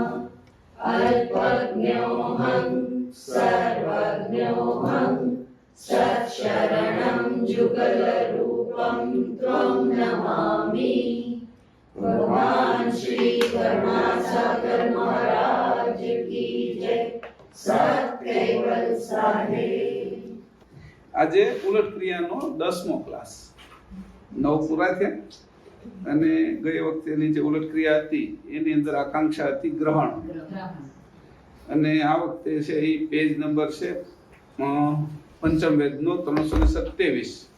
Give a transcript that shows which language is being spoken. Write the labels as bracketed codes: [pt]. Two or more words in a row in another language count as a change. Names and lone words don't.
[sa] अल्पज्ञोऽहं सर्वज्ञोऽहं सत्शरणं जुगलरूपं त्वं नमामि। [hi] भगवान श्री करुणासागर महाराज की जय। सत्केवल साहेब। [gu] આજે ઉલટ ક્રિયાનો 10મો ક્લાસ 9 પૂરા થયા અને ગઈ વખતેની જે ઉલટ ક્રિયા હતી એની અંદર આકાંક્ષા હતી ગ્રહણ અને આ વખતે છે એ પેજ નંબર છે પંચમ વેદનો 327